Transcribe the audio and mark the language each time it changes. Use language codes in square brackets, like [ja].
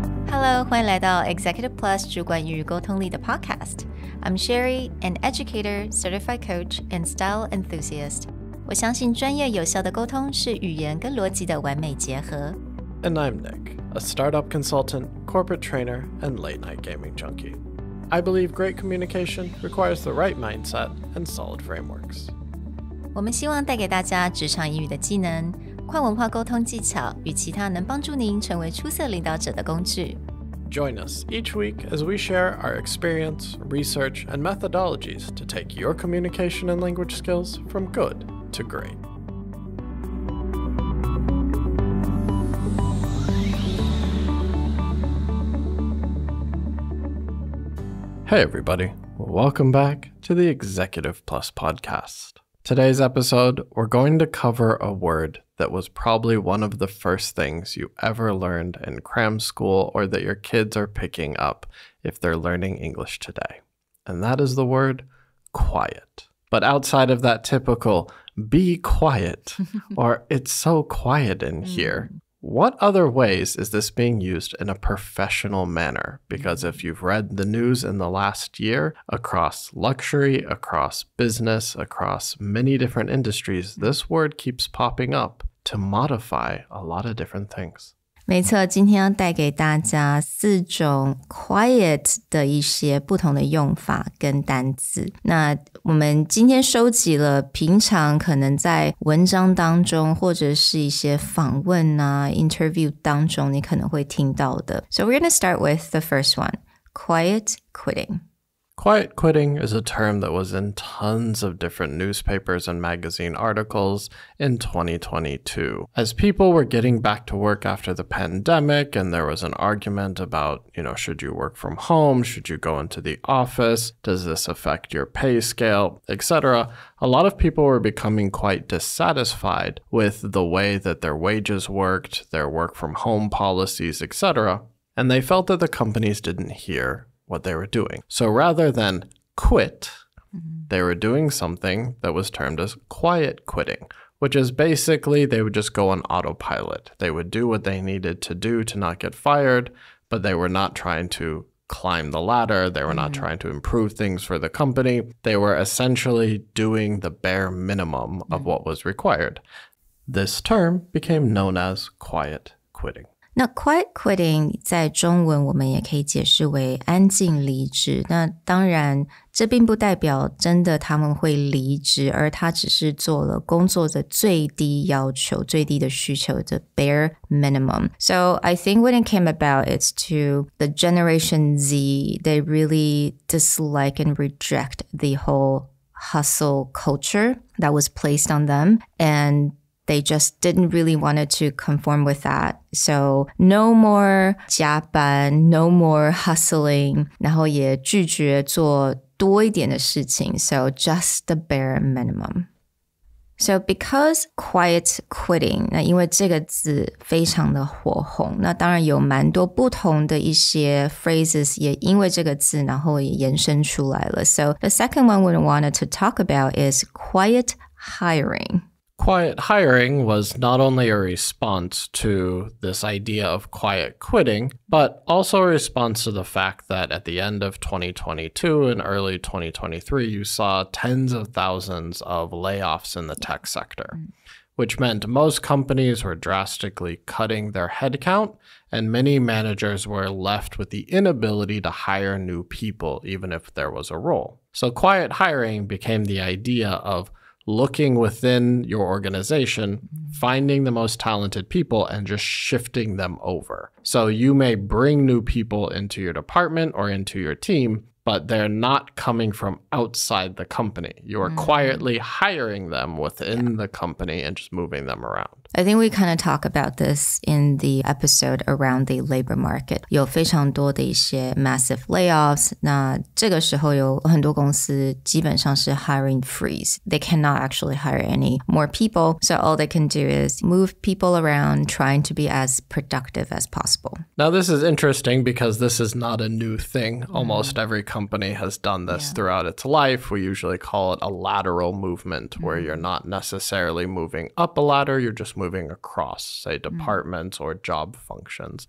[en] Hello， [zh] 欢迎来到 [en] Executive Plus [zh] 主管与沟通力的 [en] Podcast。I'm Sherry, an educator, certified coach, and style enthusiast. [zh] 我相信专业有效的沟通是语言跟逻辑的完美结合。 [en] And I'm Nick, a startup consultant, corporate trainer, and late-night gaming junkie. I believe great communication requires the right mindset and solid frameworks. [zh] 我们希望带给大家职场英语的技能、跨文化沟通技巧与其他能帮助您成为出色领导者的工具。 [en] Join us each week as we share our experience, research, and methodologies to take your communication and language skills from good to great. Hey everybody, welcome back to the Executive Plus podcast. Today's episode, we're going to cover a word that was probably one of the first things you ever learned in cram school or that your kids are picking up if they're learning English today. And that is the word quiet. But outside of that typical be quiet or it's so quiet in here, what other ways is this being used in a professional manner? Because if you've read the news in the last year, across luxury, across business, across many different industries, this word keeps popping up to modify a lot of different things. [zh] 没错，今天要带给大家4种 quiet 的一些不同的用法跟单字。那我们今天收集了平常可能在文章当中或者是一些访问啊 interview 当中你可能会听到的。 [en] So we're going to start with the first one, quiet quitting. Quiet quitting is a term that was in tons of different newspapers and magazine articles in 2022. As people were getting back to work after the pandemic and there was an argument about, should you work from home? Should you go into the office? Does this affect your pay scale? Etc. A lot of people were becoming quite dissatisfied with the way that their wages worked, their work from home policies, etc. And they felt that the companies didn't hear what they were doing. So rather than quit, they were doing something that was termed as quiet quitting, which is basically they would just go on autopilot. They would do what they needed to do to not get fired, but they were not trying to climb the ladder. They were not trying to improve things for the company. They were essentially doing the bare minimum of what was required. This term became known as quiet quitting. [zh] 那 quiet quitting 在中文我们也可以解释为安静离职。那当然这并不代表真的他们会离职，而他只是做了工作的最低要求，最低的需求的 bare minimum. [en] So I think when it came about, it's to the Generation Z, they really dislike and reject the whole hustle culture that was placed on them, and they just didn't really want to conform with that. So no more [zh] 加班, [en] no more hustling, [zh] 然后也拒绝做多一点的事情. [en] So just the bare minimum. So because quiet quitting, [zh] 那因为这个字非常的火红，那当然有蛮多不同的一些 phrases 也因为这个字然后也延伸出来了。 [en] So the second one we wanted to talk about is quiet hiring. Quiet hiring was not only a response to this idea of quiet quitting, but also a response to the fact that at the end of 2022 and early 2023, you saw tens of thousands of layoffs in the tech sector, which meant most companies were drastically cutting their headcount, and many managers were left with the inability to hire new people, even if there was a role. So quiet hiring became the idea of looking within your organization, finding the most talented people and just shifting them over. So you may bring new people into your department or into your team, but they're not coming from outside the company. You are quietly hiring them within the company and just moving them around. I think we kind of talk about this in the episode around the labor market. [zh] 有非常多的一些 [en] massive layoffs. [zh] 那这个时候有很多公司基本上是 [en] hiring freeze. They cannot actually hire any more people. So all they can do is move people around, trying to be as productive as possible. Now, this is interesting because this is not a new thing. Almost every company has done this throughout its life. We usually call it a lateral movement, where you're not necessarily moving up a ladder, you're just moving across, say, departments or job functions.